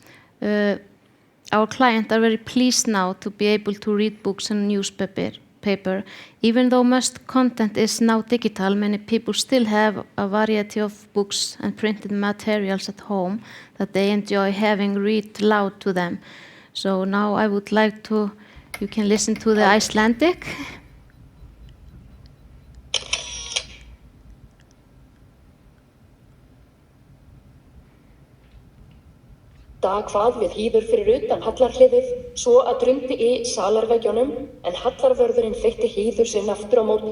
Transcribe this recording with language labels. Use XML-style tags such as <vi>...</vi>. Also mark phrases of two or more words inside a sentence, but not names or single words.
<en>Our clients are very pleased now to be able to read books and newspaper. Even though most content is now digital, many people still have a variety of books and printed materials at home that they enjoy having read loud to them. So now I would like you can listen to the Icelandic.</en> <is>Dag hvað við hýður fyrir utan hallarhliðið, svo að drundi í salarveggjunum, en hallarvörðurinn feytti hýður sinn aftur á móti.</is>